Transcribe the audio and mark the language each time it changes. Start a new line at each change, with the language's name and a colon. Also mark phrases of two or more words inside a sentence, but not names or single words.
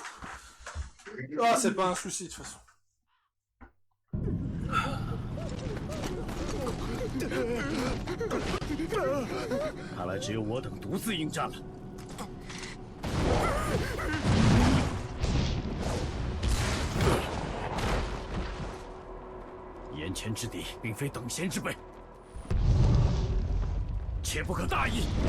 French: Ah, c'est pas un souci de toute façon.
Chinese: 看来只有我等独自应战了。眼前之敌并非等闲之辈，切不可大意。